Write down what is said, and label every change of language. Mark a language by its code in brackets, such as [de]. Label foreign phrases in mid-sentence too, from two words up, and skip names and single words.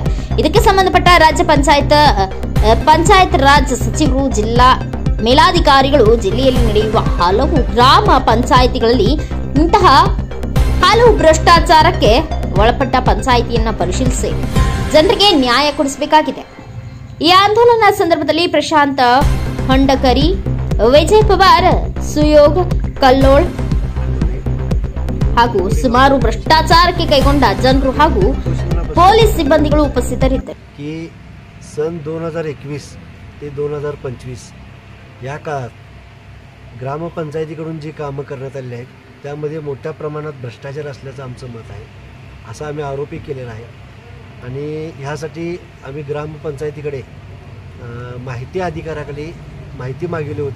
[kn] ಇದಕ್ಕೆ ಸಂಬಂಧಪಟ್ಟ ರಾಜ್ಯ ಪಂಚಾಯತ್ ರಾಜ್ ಸಚಿವರು, ಜಿಲ್ಲಾ ಮೇಲಾಧಿಕಾರಿಗಳು ಜಿಲ್ಲೆಯಲ್ಲಿ ನಡೆಯುವ ಹಲವು ಗ್ರಾಮ ಪಂಚಾಯಿತಿಗಳಲ್ಲಿ ಇಂತಹ ಹಲವು ಭ್ರಷ್ಟಾಚಾರಕ್ಕೆ ಒಳಪಟ್ಟ ಪಂಚಾಯಿತಿಯನ್ನ ಪರಿಶೀಲಿಸಿ ಜನರಿಗೆ ನ್ಯಾಯ ಕೊಡಿಸಬೇಕಾಗಿದೆ. ಈ ಆಂದೋಲನ ಸಂದರ್ಭದಲ್ಲಿ ಪ್ರಶಾಂತ್ ಹೊಂಡಕರಿ, ವಿಜಯ್ ಪವಾರ್, ಸುಯೋಗ್ ಕಲ್ಲೋಳ್ ಹಾಗೂ ಸುಮಾರು ಭ್ರಷ್ಟಾಚಾರಕ್ಕೆ ಕೈಗೊಂಡ ಜನರು ಹಾಗೂ ಪೊಲೀಸ್ ಸಿಬ್ಬಂದಿಗಳು ಉಪಸ್ಥಿತರಿದ್ದರು. [mr] सन 2021 ते 2025 या काळात ग्रामपंचायतीकडून जी कामं करण्यात आली आहेत त्यामध्ये मोठ्या प्रमाणात भ्रष्टाचार असल्याचं आमचं मत आहे. असं आम्ही आरोपी केलेला आहे. आणि ह्यासाठी आम्ही ग्रामपंचायतीकडे माहिती अधिकाऱ्याकडे माहिती मागवली होती.